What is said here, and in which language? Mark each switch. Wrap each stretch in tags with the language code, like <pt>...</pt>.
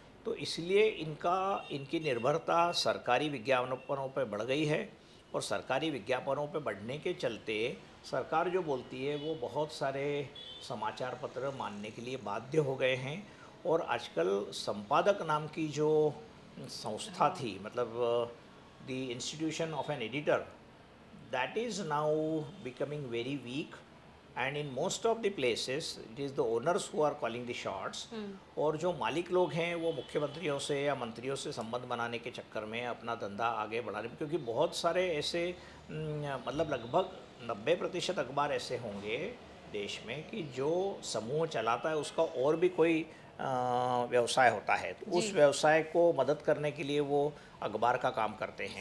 <hi>तो इसलिए इनकी निर्भरता सरकारी विज्ञापनों पर बढ़ गई है, और सरकारी विज्ञापनों पर बढ़ने के चलते सरकार जो बोलती है वो बहुत सारे समाचार पत्र मानने के लिए बाध्य हो गए हैं। और आजकल संपादक नाम की जो संस्था थी, मतलब</hi> <en>The institution of an editor, that is now becoming very weak, and in most of the places it is the owners who are calling the shots।</en> <hi>और जो मालिक लोग हैं वो मुख्यमंत्रियों से या मंत्रियों से संबंध बनाने के चक्कर में अपना धंधा आगे बढ़ाने में, क्योंकि बहुत सारे ऐसे मतलब लगभग 90% अखबार ऐसे होंगे देश में कि जो समूह चलाता है उसका और भी कोई व्यवसाय होता है, तो उस व्यवसाय को मदद करने के लिए वो अखबार का काम करते हैं।</hi>